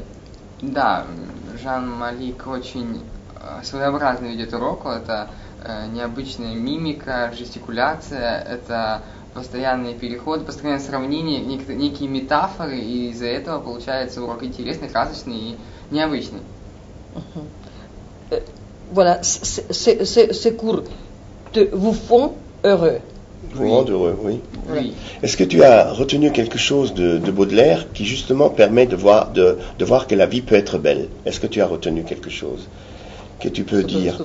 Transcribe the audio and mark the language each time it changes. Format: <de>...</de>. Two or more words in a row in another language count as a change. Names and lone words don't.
<ru>Да, Жан Малик очень своеобразный ведет урок. Это необычная мимика, жестикуляция, это постоянные переходы, постоянное сравнение, некие метафоры, и из-за этого получается урок интересный, красочный и необычный.</ru> <fr>Voilà, ces cours vous font heureux. Vous rend heureux, oui. Oui. Est-ce que tu as retenu quelque chose de Baudelaire qui justement permet de voir que la vie peut être belle? Est-ce que tu as retenu quelque chose que tu peux dire?</fr>